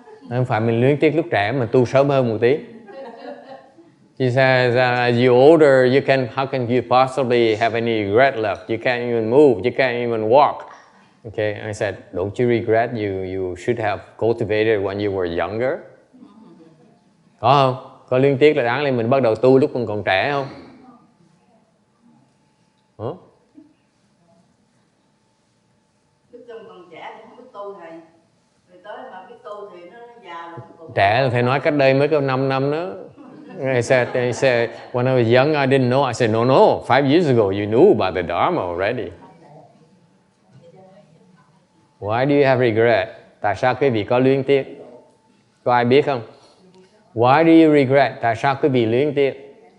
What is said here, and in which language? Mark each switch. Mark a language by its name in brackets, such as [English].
[Vietnamese] Không phải mình luyến tiếc lúc trẻ mà tu sớm hơn một tí. [English] She says, as you older, how can you possibly have any regret left? You can't even move, you can't even walk. Okay, I said, don't you regret you should have cultivated when you were younger? [Vietnamese] Có không? Có luyến tiếc là đáng lẽ mình bắt đầu tu lúc mình còn trẻ không? Hả? Lúc còn trẻ thì không biết tu thầy. Rồi tới mà biết tu thì nó già rồi. Trẻ là thầy nói cách đây mới có 5 năm nữa. [English] I said, when I was young, I didn't know. I said, no, 5 years ago, you knew about the Dharma already. Why do you have regret? [Vietnamese] Tại sao quý vị có luyến tiếc? Có ai biết không? [English] Why do you regret? [Vietnamese] Tại sao quý vị luyến tiếc?